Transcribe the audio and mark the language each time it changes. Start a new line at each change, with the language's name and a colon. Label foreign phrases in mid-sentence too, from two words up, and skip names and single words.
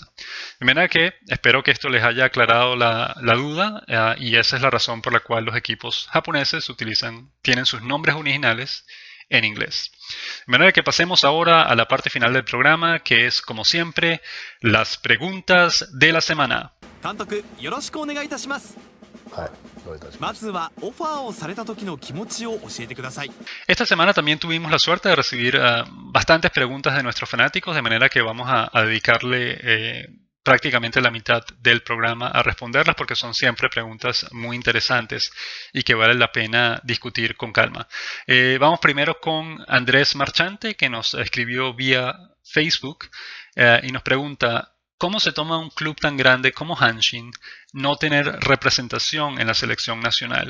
Spanish: De manera que espero que esto les haya aclarado la duda y esa es la razón por la cual los equipos japoneses tienen sus nombres originales en inglés. De manera que pasemos ahora a la parte final del programa, que es, como siempre, las preguntas de la semana.
Japanese: 監督よろしくお願いいたします。はい、どういたします。まずはオファーをされた時の気持ちを教えてください。
Spanish: Esta semana también tuvimos la suerte de recibir bastantes preguntas de nuestros fanáticos, de manera que vamos a dedicarle prácticamente la mitad del programa a responderlas porque son siempre preguntas muy interesantes y que vale la pena discutir con calma. Vamos primero con Andrés Marchante, que nos escribió vía Facebook y nos pregunta: ¿cómo se toma un club tan grande como Hanshin no tener representación en la selección nacional?